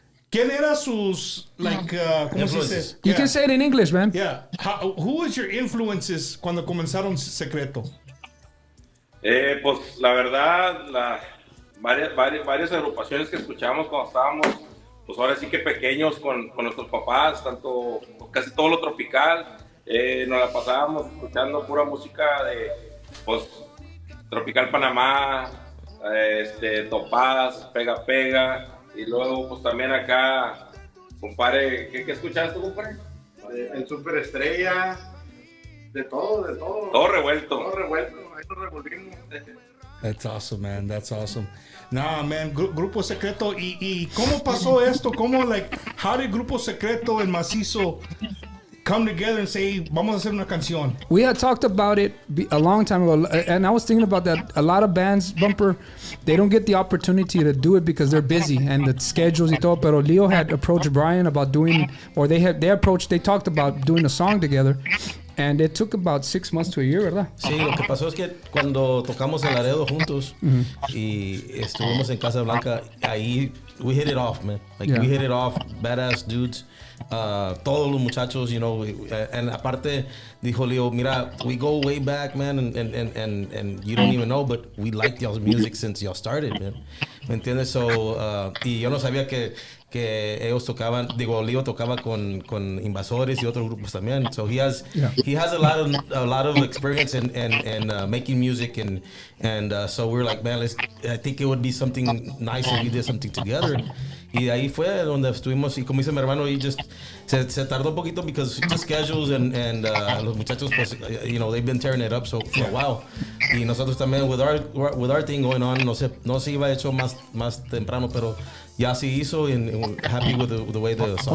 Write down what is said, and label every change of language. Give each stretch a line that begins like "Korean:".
Spanish: ¿Quién era sus, ¿cómo se dice?
English: You can say it in English, man. Yeah. Who was your influences
Spanish: cuando comenzaron
English: Secretto?
Spanish: Pues la verdad, varias agrupaciones que escuchábamos cuando estábamos, pues ahora sí que pequeños con nuestros papás, casi todo lo tropical, nos la pasábamos escuchando pura música de, pues, Tropical Panamá, Topaz, Pega, y luego pues también acá, compadre, ¿qué escuchaste, compadre? El Superestrella. De todo. Todo revuelto. Ahí lo revolvimos.
English: That's awesome, man. That's awesome. Nah, man, Grupo Secretto.
Spanish: ¿Y cómo pasó esto?
English: How did Grupo Secretto and Masizzo come together and say,
Spanish: vamos a hacer una canción?
English: We had talked about it a long time ago, and I was thinking about that. A lot of bands, Bumper, they don't get the opportunity to do it because they're busy and the schedules
Spanish: y todo.
English: Pero Leo had approached Brian about doing, or they talked about doing a song together. And it took about 6 months to a year, ¿verdad?
Spanish: Sí, lo que pasó es que cuando tocamos en Laredo juntos y estuvimos en Casa Blanca, ahí
English: we hit it off, man. We hit it off, badass dudes.
Spanish: Todos los muchachos,
English: and
Spanish: aparte dijo Leo, mira,
English: we go way back, man, and you don't even know, but we liked y'all's music since y'all started, man.
Spanish: ¿Me entiendes? So, y yo no sabía que ellos tocaban, Leo tocaba con Invasores y otros grupos también.
English: So he has a lot of experience in making music and so we're like, man, I think it would be something nice if we did something together.
Spanish: Y de ahí fue donde estuvimos, y como dice mi hermano, se tardó un poquito
English: because just schedules and
Spanish: los muchachos, pues,
English: they've been tearing it up for a while.
Spanish: Y nosotros también,
English: with our thing going on,
Spanish: no se iba hecho más temprano, pero ya se hizo,
English: and happy with the way the song